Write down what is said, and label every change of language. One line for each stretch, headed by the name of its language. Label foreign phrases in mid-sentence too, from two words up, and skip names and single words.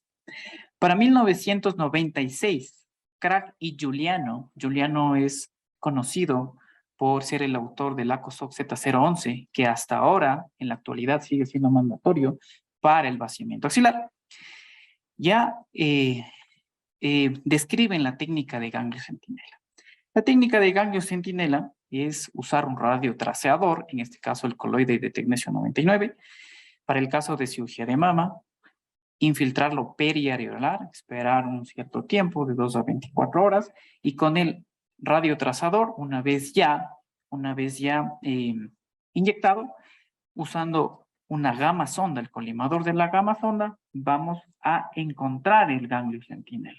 Spanish: Para 1996, Krag y Giuliano es conocido por ser el autor del ACOSOC Z011, que hasta ahora, en la actualidad, sigue siendo mandatorio para el vaciamiento axilar. Ya describen la técnica de ganglio centinela. La técnica de ganglio centinela es usar un radiotraceador, en este caso el coloide de Tecnesio 99, para el caso de cirugía de mama, infiltrarlo periareolar, esperar un cierto tiempo, de 2 a 24 horas, y con el radiotrazador, una vez ya inyectado, usando una gamma sonda, el colimador de la gamma sonda, vamos a encontrar el ganglio centinela.